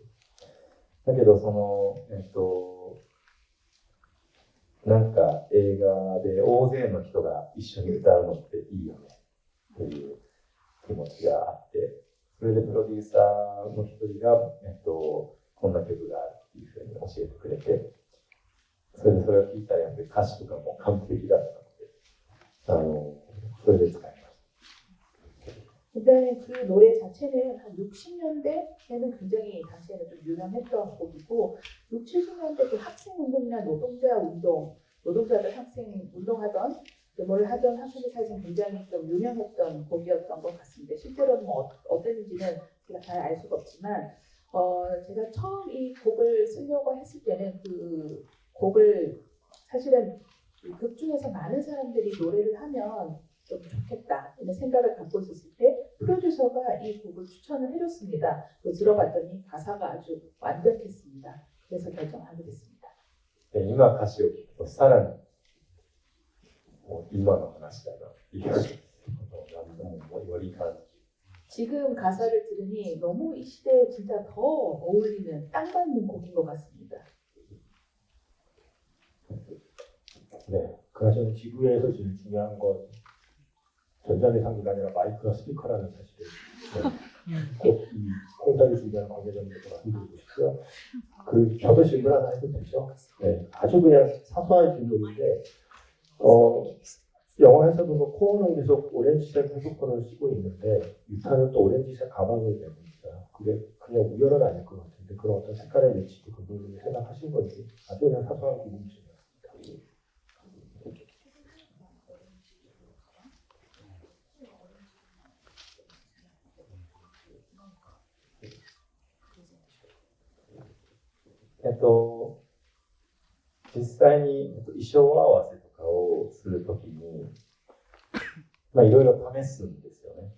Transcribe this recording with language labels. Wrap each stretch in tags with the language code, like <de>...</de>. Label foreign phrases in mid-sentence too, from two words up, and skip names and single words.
<ja>だけどなんか映画で大勢の人が一緒に歌うのっていいよねという気持ちがあって、それでプロデューサーの一人が、こんな曲があるっていうふうに教えてくれて、それを聞いたらやっぱり歌詞とかも完璧だったので、それで使いました。</ja> <ko>일단 그 노래 자체는 한 60년대에는 굉장히 당시에는 좀 유명했던 곡이고, 60, 70년대 그 학생 운동이나 노동자 운동, 노동자들 학생 운동하던 뭘 하던 학생들 사이에서 굉장히 좀 유명했던 곡이었던 것 같습니다. 실제로는 뭐 어땠는지는 제가 잘 알 수가 없지만 제가 처음 이 곡을 쓰려고 했을 때는 그 곡을 사실은 극 중에서 많은 사람들이 노래를 하면 좀 좋겠다 이런 생각을 갖고 있었을 때 프로듀서가 이 곡을 추천을 해줬습니다. 또 들어봤더니 가사가 아주 완벽했습니다. 그래서 결정하게 됐습니다.</ko> <ja>で今歌詞を聞くとさらにもう今の話だなっていうもうより感じ</ja> <ko>지금 가사를 들으니 너무 이 시대에 진짜 더 어울리는 딱 맞는 곡인 것 같습니다. 네, 그나저나 지구에서 제일 중요한 건 전자기상기가 아니라 마이크와 스피커라는 사실을 꼭이 콘서트를 준비하는 관계자님들께 말씀드리고 싶고요. 저도 질문 하나 해도 되죠? 네, 아주 그냥 사소한 질문인데 영화에서 보면 코어는 계속 오렌지색 헤드폰을 쓰고 있는데 유타는 또 오렌지색 가방을 메고 있어요. 그게 그냥 우연은 아닐 것 같은데 그런 어떤 색깔의 매치도 그분이 생각하신 건지 아주 그냥 사소한 궁금증이었습니다.</ko> <ja>実際に衣装合わせとかをするときに、まあいろいろ試すんですよね。</ja>